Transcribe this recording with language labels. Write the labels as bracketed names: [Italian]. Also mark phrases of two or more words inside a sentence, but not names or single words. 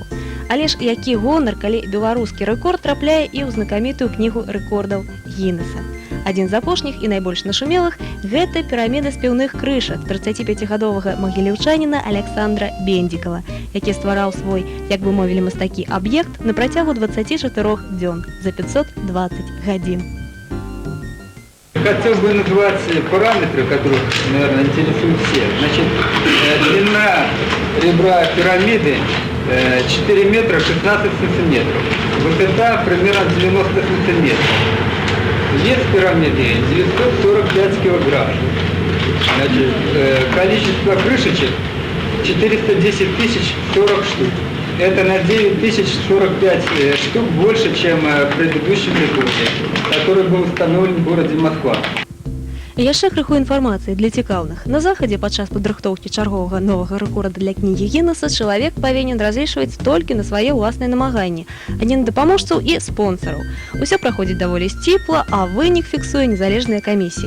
[Belarusian] Але ж які гонар, калі беларускі рэкорд трапляе і ў знакамітую кнігу рэкордаў Гіннеса. Адзін з апошніх і найбольш нашумелых – гэта піраміда спеўных крышак 35гадовага магілеўчаніна Александра Бендзікава, які ствараў свой, як бы мовілі мастакі, аб'ект на працягу 24 дзён за 520 гадзін. [Russian] Хотел бы назвать параметры, которых, наверное, интересуют все. Значит, длина ребра пирамиды 4 метра 16 сантиметров. Высота примерно 90 сантиметров. Вес пирамиды 945 килограмм. Значит, количество крышечек 410 тысяч 40 штук. Это на 9045 штук больше, чем в предыдущем рекорде, который был установлен в городе Москва. [Belarusian] І яшчэ крыху інфармацыі для цікаўных. На захадзе падчас падрыхтоўкі чарговага новага рэкорда для кнігі Гіннеса чалавек павінен разлічваць толькі на свае ўласныя намаганні, а не на дапаможцаў і спонсараў. Усё праходзіць даволі сціпла, а вынік фіксуе незалежная камісія.